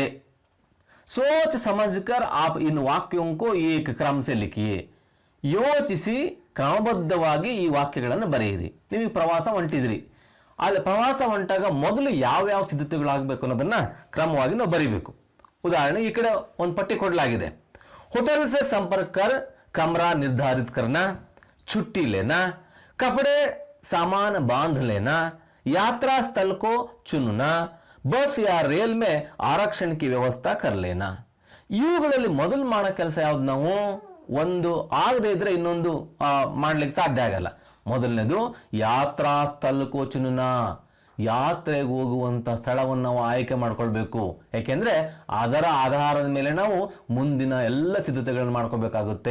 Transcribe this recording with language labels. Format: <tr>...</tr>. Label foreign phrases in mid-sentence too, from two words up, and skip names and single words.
<hi>सोच समझकर आप इन वाक्यों को एक क्रम से लिखिए.</hi> <kn>ಯೋಚಿಸಿ ಕ್ರಮಬದ್ಧವಾಗಿ ಈ ವಾಕ್ಯಗಳನ್ನು ಬರೆಯಿರಿ. ನೀವು ಪ್ರವಾಸ ಹೊಂಟಿದ್ರಿ, ಅಲ್ಲಿ ಪ್ರವಾಸ ಹೊಂಟಾಗ ಮೊದಲು ಯಾವ್ಯಾವ ಸಿದ್ಧತೆಗಳಾಗಬೇಕು ಅನ್ನೋದನ್ನ ಕ್ರಮವಾಗಿ ನಾವು ಬರೀಬೇಕು. ಉದಾಹರಣೆ ಈ ಕಡೆ ಒಂದು ಪಟ್ಟಿ ಕೊಡಲಾಗಿದೆ.</kn> <hi>होटल से संपर्क कर कमरा निर्धारित करना, छुट्टी लेना, कपड़े सामान बांध लेना, यात्रा स्थल को चुनना, बस या रेल में आरक्षण की व्यवस्था कर लेना.</hi> <kn>ಇವುಗಳಲ್ಲಿ ಮೊದಲು ಮಾಡೋ ಕೆಲಸ ಯಾವ್ದು? ನಾವು ಒಂದು ಆಗದೆ ಇದ್ರೆ ಇನ್ನೊಂದು ಮಾಡ್ಲಿಕ್ಕೆ ಸಾಧ್ಯ ಆಗಲ್ಲ. ಮೊದಲನೇದು</kn> <hi>यात्रा स्थल को चुनना,</hi> <kn>ಯಾತ್ರೆಗೆ ಹೋಗುವಂತ ಸ್ಥಳವನ್ನು ನಾವು ಆಯ್ಕೆ ಮಾಡ್ಕೊಳ್ಬೇಕು. ಯಾಕೆಂದ್ರೆ ಅದರ ಆಧಾರದ ಮೇಲೆ ನಾವು ಮುಂದಿನ ಎಲ್ಲ ಸಿದ್ಧತೆಗಳನ್ನು ಮಾಡ್ಕೋಬೇಕಾಗುತ್ತೆ.</kn>